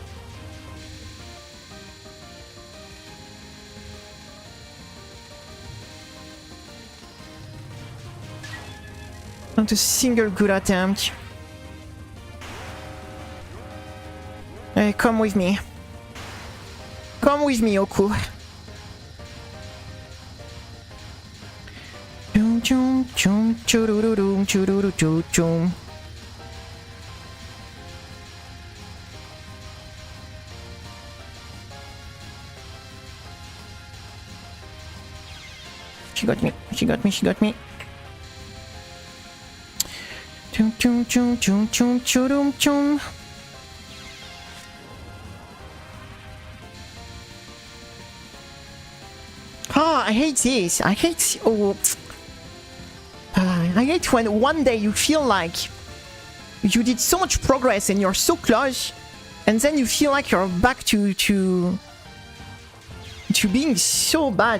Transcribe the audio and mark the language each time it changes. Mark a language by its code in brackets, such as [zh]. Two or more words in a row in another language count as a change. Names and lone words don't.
[en] Not a single good attempt. Hey, come with me. Come with me, Oku. Chum chum chum churururu chururu chum. She got me. She got me. She got me. Chum chum chum chum chum churum chum. Ah, I hate this. I hate... Oh. I hate when one day you feel like you did so much progress and you're so close, and then you feel like you're back to being so bad.